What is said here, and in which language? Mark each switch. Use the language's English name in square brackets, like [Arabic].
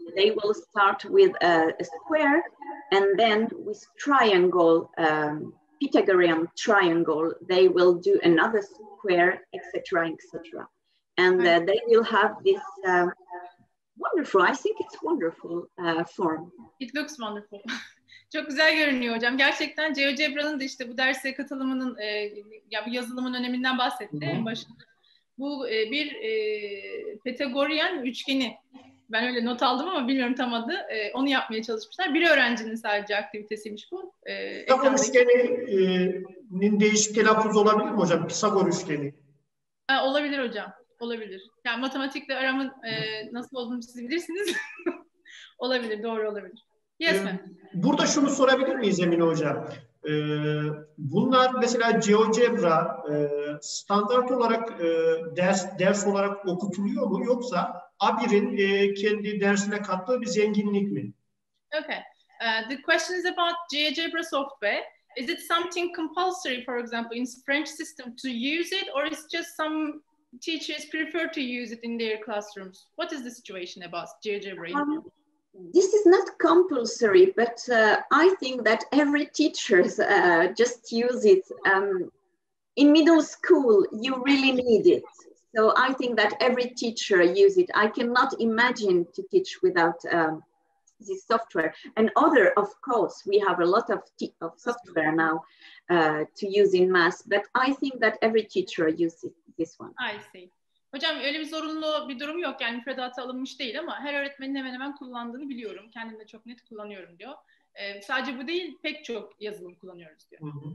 [English] They will start with a square, and then with triangle, Pythagorean triangle, they will do another square, etc., etc. And they will have this wonderful, I think it's wonderful form. It looks wonderful. [Turkish] Çok güzel görünüyor hocam. Gerçekten GeoGebra'nın da işte bu derse katılımının, ya bu yazılımın öneminden bahsetti en başında. Bu bir Pythagorean üçgeni. Ben öyle not aldım ama bilmiyorum tam adı. Onu yapmaya çalışmışlar. Bir öğrencinin sadece aktivitesiymiş bu. Pisagor üçgeninin değişik telaffuz olabilir mi hocam? Pisagor üçgeni. Olabilir hocam. Olabilir. Yani matematikle aramın nasıl olduğunu siz bilirsiniz. Olabilir, doğru olabilir. [English] Yes ma'am. [Turkish] Burada şunu sorabilir miyiz Emine Hocam? Bunlar mesela GeoGebra standart olarak ders olarak okutuluyor mu, yoksa Abir'in kendi dersine kattığı bir zenginlik mi? [English] Okay. The question is about GeoGebra software. Is it something compulsory, for example, in French system to use it, or is just some teachers prefer to use it in their classrooms? What is the situation about GeoGebra? This is not compulsory, but I think that every teacher just use it. In middle school, you really need it. So I think that every teacher use it. I cannot imagine to teach without this software. And other, of course, we have a lot of software now to use in math, but I think that every teacher uses this one. I see. [Turkish] Hocam öyle bir zorunlu bir durum yok. Yani müfredata alınmış değil ama her öğretmenin hemen hemen kullandığını biliyorum. Kendim de çok net kullanıyorum diyor. Sadece bu değil, pek çok yazılım kullanıyoruz diyor.